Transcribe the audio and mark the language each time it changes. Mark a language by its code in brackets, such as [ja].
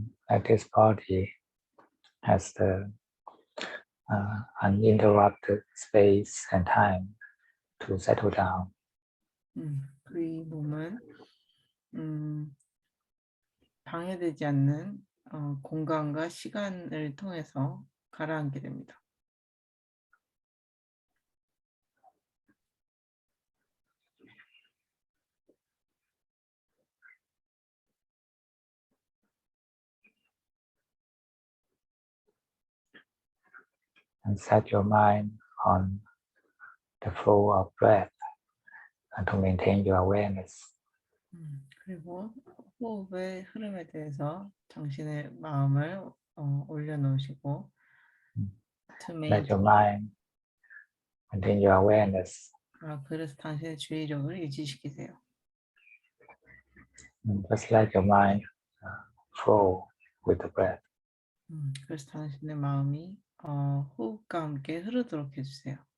[en] Like this body has the uninterrupted space and time to settle down. [ko] 이 몸은 방해되지 않는 공간과 시간을 통해서 가라앉게 됩니다. [en] And set your mind on the flow of breath and to maintain your awareness. [ko] 그리고 호흡의 흐름에 대해서 당신의 마음을 올려놓으시고 [en] Let your mind maintain your awareness. [ko] 그래서 당신의 주의력을 유지시키세요. [en] Just let your mind flow with the breath. [ko] 그래서 당신의 마음이 호흡과 함께 흐르도록 해주세요.